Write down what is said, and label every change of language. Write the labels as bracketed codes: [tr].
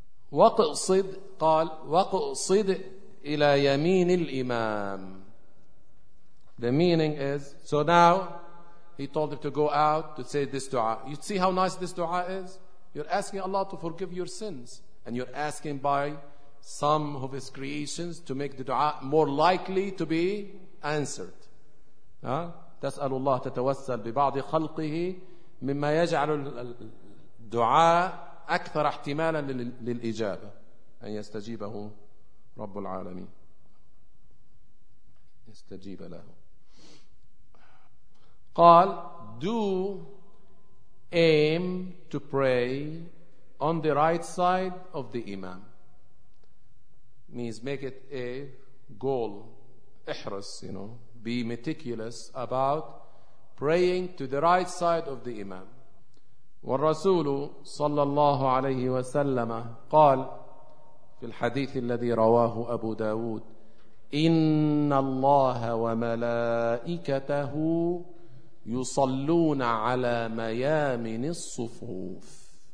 [ar] وقصد قال وقصد إلى يمين الإمام. [en] The meaning is, so now he told him to go out to say this dua. You see how nice this dua is? You're asking Allah to forgive your sins, and you're asking by some of his creations to make the dua more likely to be answered. [ar] تسأل الله تتوسل ببعض خلقه مما يجعل الدعاء أكثر احتمالا للإجابة أن يستجيبه رب العالمين يستجيب له. [en] قال do aim to pray on the right side of the imam, means make it a goal. احرص, you know, be meticulous about praying to the right side of the imam. [ar] والرسول صلى الله عليه وسلم قال في الحديث الذي رواه أبو داود إن الله وملائكته يصلون على ميامن الصفوف.